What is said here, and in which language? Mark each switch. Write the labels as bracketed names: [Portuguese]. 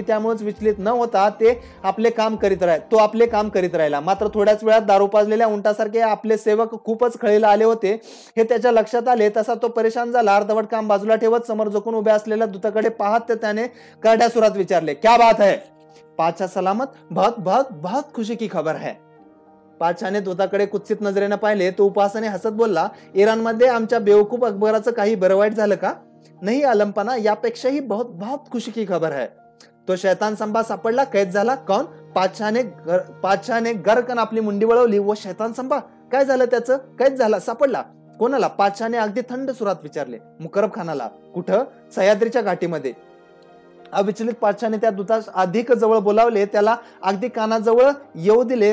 [Marathi] त्यामुळेच विचलित न होता तो आपले काम करीत राहिला. मात्र थोड्याच वेळात दारू पाजलेल्या उंटासारखे आपले सेवक खूपच खळीला आले होते हे त्याच्या लक्षात आले. तसा तो परेशान झाला. अर्धवट काम बाजूला ठेवत समोर झोकून उभ्या असलेल्या दूताकडे पाहत त्याने करड्या सुरात विचारले, [Hindi] क्या बात है? पातशाह सलामत. बहुत बहुत बहुत खुशी की खबर है. [Marathi] पातशाहने दूताकडे कुत्सित नजरेने पाहिले. तो उपहासाने हसत बोलला, इराणमध्ये आमच्या बेवकूफ अकबराचं काही बरं वाईट झालं का? [Hindi] नहीं आलमपना, [Marathi] यापेक्षाही [Hindi] बहुत बहुत खुशी की खबर है. [Marathi] तो शैतान संभा सापडला, कैद झाला. कौन? पातशाहने गरकन आपली मुंडी वळवली. व शैतान संभा? काय झालं त्याचं? कैद झाला, सापडला. कोणाला? पातशाहने अगदी थंड सुरात विचारले. मुकरब खानाला. कुठं? सह्याद्रीच्या घाटीमध्ये. अविचलित पातशाहने त्या दूतास अधिक जवळ बोलावले. त्याला अगदी कानाजवळ येऊ दिले.